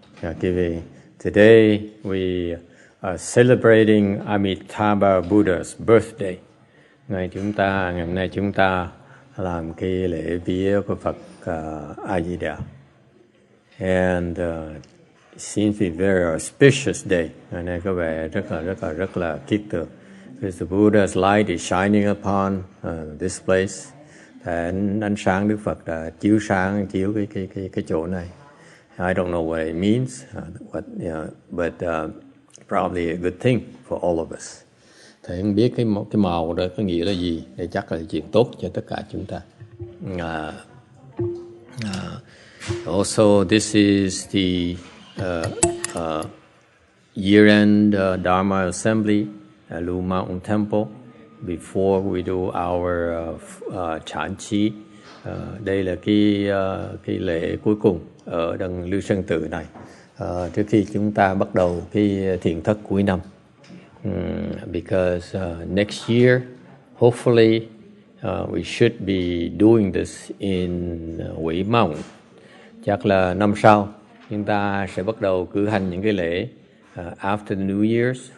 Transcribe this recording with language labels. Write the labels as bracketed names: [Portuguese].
[English] Today we are celebrating Amitaba Buddha's birthday. [Vietnamese] Ngày hôm nay chúng ta làm cái lễ vía của Phật A Di Đà. [English] And it seems to be a very auspicious day. [Vietnamese] Ngày nay có vẻ rất là kiết tượng. [English] Because the Buddha's light is shining upon this place. [Vietnamese] Ánh sáng Đức Phật đã chiếu cái chỗ này. [English] I don't know what it means, but probably a good thing for all of us. [Vietnamese] Thầy không biết cái màu đó có nghĩa là gì, để chắc là chuyện tốt cho tất cả chúng ta. [English] Also, this is the year-end Dharma Assembly at Blue Mountain Temple before we do our Chán Chi. [Vietnamese] Đây là cái lễ cuối cùng ở đằng Lưu Sơn Tự này, trước khi chúng ta bắt đầu cái thiền thất cuối năm. [English] Because next year, hopefully, we should be doing this in Quỷ Mão. [Vietnamese] Chắc là năm sau chúng ta sẽ bắt đầu cử hành những cái lễ [English] after the New Year's.